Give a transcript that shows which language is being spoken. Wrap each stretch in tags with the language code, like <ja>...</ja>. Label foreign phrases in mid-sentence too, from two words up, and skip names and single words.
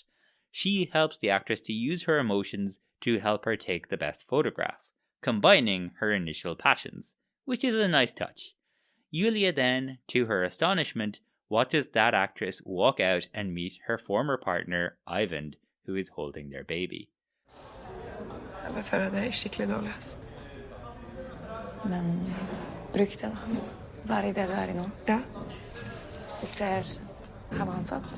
<en>She helps the actress to use her emotions to help her take the best photograph, combining her initial passions, which is a nice touch. Julia then, to her astonishment, watches that actress walk out and meet her former partner, Ivan, who is holding their baby.</en> <sv>Men för att det är skickligt dåligt.</sv> <no>Men bruk det da. Vær i det du er i nå. Ja, Hvis du ser her var han satt.</no>